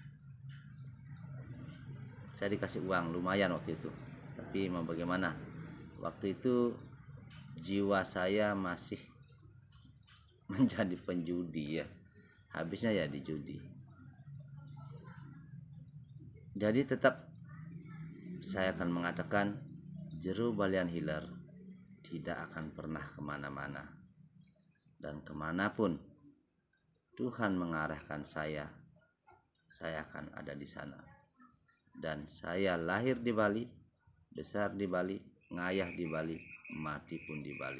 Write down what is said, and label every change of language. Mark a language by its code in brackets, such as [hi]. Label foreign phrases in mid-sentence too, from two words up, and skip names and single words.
[id] Saya dikasih uang lumayan waktu itu, tapi mau bagaimana, waktu itu jiwa saya masih menjadi penjudi ya, habisnya ya di judi. Jadi tetap saya akan mengatakan jero balian hiler tidak akan pernah kemana-mana, dan kemanapun Tuhan mengarahkan saya akan ada di sana. Dan saya lahir di Bali, besar di Bali, ngayah di Bali, mati pun di Bali.